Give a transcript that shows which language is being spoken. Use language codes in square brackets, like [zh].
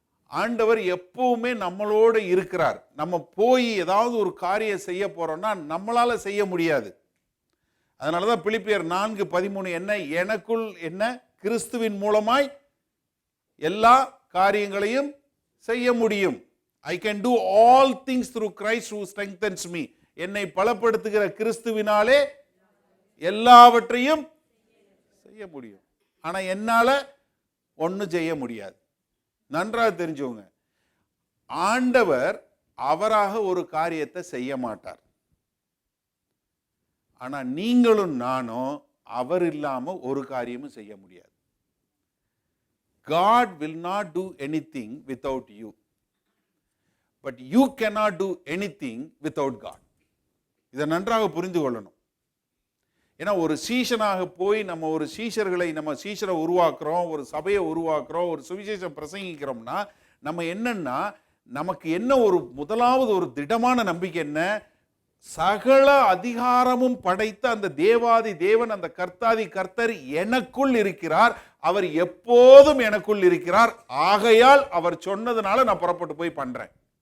[ta] ஆண்டவர் எப்பவுமே நம்மளோடு இருக்கிறார். நம்ம போய் ஏதாவது ஒரு காரியம் செய்ய போறோம்னா நம்மளால செய்ய முடியாது. அதனாலதான் பிலிப்பியர் 4:13 என்ன, எனக்குள் என்ன கிறிஸ்துவின் மூலமாய் எல்லா காரியங்களையும் செய்ய முடியும். [en] I can do all things through Christ who strengthens me. [ta] என்னை பலப்படுத்துகிற கிறிஸ்துவினாலே எல்லாவற்றையும் செய்ய முடியும். ஆனா என்னால ஒன்னும் செய்ய முடியாது. நன்றாக தெரிஞ்சுங்க, ஆண்டவர் அவராக ஒரு காரியத்தை செய்ய மாட்டார். ஆனா நீங்களும் நானும் அவர் இல்லாம ஒரு காரியமும் செய்ய முடியாது. [en] God will not do anything without you, but you cannot do anything without God. [ta] இதை நன்றாக புரிந்து கொள்ளணும். ஏன்னா ஒரு சீஷனாக போய் நம்ம ஒரு சீஷர்களை நம்ம சீஷரை உருவாக்குறோம், ஒரு சபையை உருவாக்குறோம், ஒரு சுவிசேஷம் பிரசங்கிக்கிறோம்னா நம்ம என்னன்னா, நமக்கு என்ன ஒரு முதலாவது ஒரு திடமான நம்பிக்கை என்ன, சகல அதிகாரமும் படைத்த அந்த தேவாதி தேவன், அந்த கர்த்தாதி கர்த்தர் எனக்குள் இருக்கிறார், அவர் எப்போதும் எனக்குள் இருக்கிறார், ஆகையால் அவர் சொன்னதுனால நான் புறப்பட்டு போய் பண்றேன்.